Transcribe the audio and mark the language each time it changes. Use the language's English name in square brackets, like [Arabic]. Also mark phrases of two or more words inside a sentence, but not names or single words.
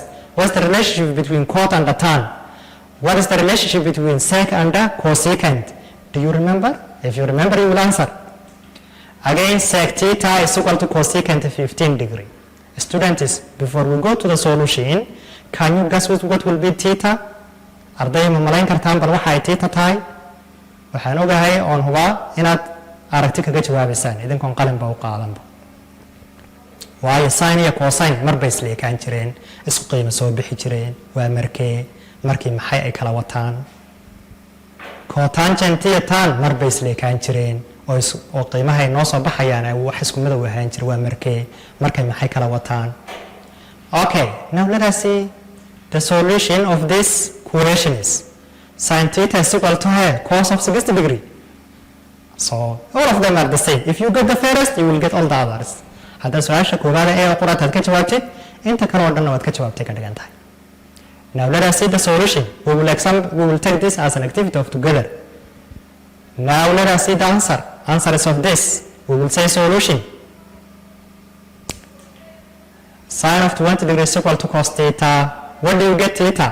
[English] What's the relationship between cot and the tan? What is the relationship between sec and the cosecant? Do you remember? If you remember, you will answer. Again, sec theta is equal to cosecant 15 degree. Students, before we go to the solution, can you guess what will be theta? [Somali] Arday ma malayn kartaan bal waxa ay theta tahay? Waxaan ogahay on huba inaad aragti kaga jawaabaysaan idinkoon qalin ba u qaadanba. Waayo sine iyo cosine mar bay isla ekaan jireen, isku qiimo soo bixi jireen, waa markii maxay ay kala wataan. Cotangent iyo tan mar bay isla ekaan jireen, oo qiimaha ay noo soo baxayaan ay wax isku mid u ahaan jir waa markay maxay kala wataan. [English] Okay, now let us see the solution of this equation is sin theta is equal to cos of 60 degree. So all of them are the same. If you get the first, you will get all the others. [Somali] Hadda su'aasha koowaad ee qoraad aad ka jawaabtid inta kale oo dhan waad ka jawaabtay ka dhigan tahay. [English] Now let us see the solution. We will take this as an activity of together. Now let us see the answer. Answer is of this. We will say solution. Sin of 20 degrees is equal to cos theta. What do you get theta?